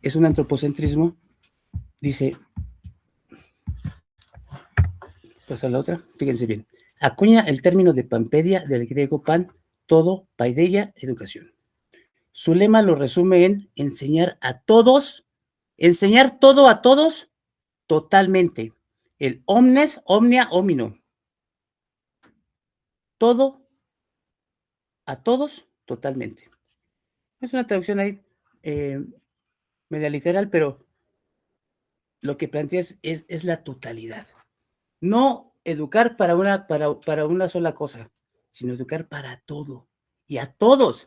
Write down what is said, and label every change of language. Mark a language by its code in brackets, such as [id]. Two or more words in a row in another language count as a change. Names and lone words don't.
[es] Es un antropocentrismo. Dice, pasa la otra, fíjense bien. Acuña el término de Pampedia del griego pan, todo, paideia, educación. Su lema lo resume en enseñar todo a todos, totalmente. [la] El omnes, omnia, homino. [es] Todo a todos, totalmente. Es una traducción ahí media literal, pero lo que plantea es la totalidad. No educar para una sola cosa, sino educar para todo y a todos.